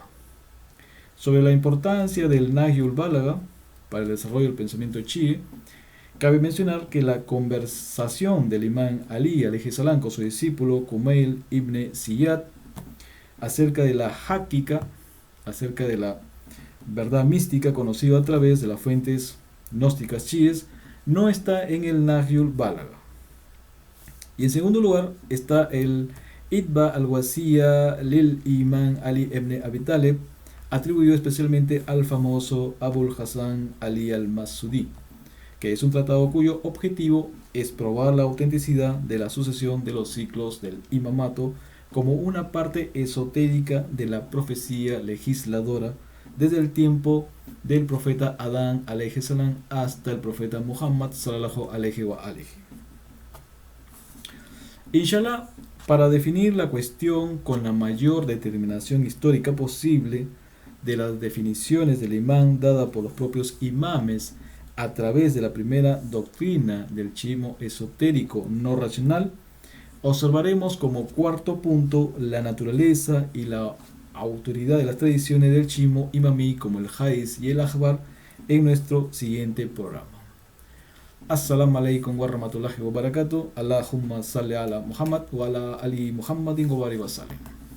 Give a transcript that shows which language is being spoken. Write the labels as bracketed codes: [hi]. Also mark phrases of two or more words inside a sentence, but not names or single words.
[es] Sobre la importancia del Nahjul Balaga para el desarrollo del pensamiento chií, cabe mencionar que la conversación del imán Ali [ar] عليه السلام [es] con su discípulo Kumail ibn Ziyad acerca de la Hakika, acerca de la verdad mística conocida a través de las fuentes gnósticas chiíes, no está en el Nahjul Balaga. Y en segundo lugar está el Itba al-Wasiya lil Imán Ali ibn Abi Talib, atribuido especialmente al famoso Abul Hasan Ali al-Masudi, que es un tratado cuyo objetivo es probar la autenticidad de la sucesión de los ciclos del imamato como una parte esotérica de la profecía legisladora desde el tiempo del profeta Adán [ar] عليه السلام [es] hasta el profeta Muhammad [ar] صلى الله عليه وآله. [es] Inshallah, para definir la cuestión con la mayor determinación histórica posible de las definiciones del imán dada por los propios imames a través de la primera doctrina del chiismo esotérico no racional, observaremos como cuarto punto la naturaleza y la autoridad de las tradiciones del chiismo imamí como el hadith y el akhbar en nuestro siguiente programa. [ar] السلام عليكم ورحمة الله وبركاته. اللهم صل على محمد وعلى آل محمد وبارك وسلم.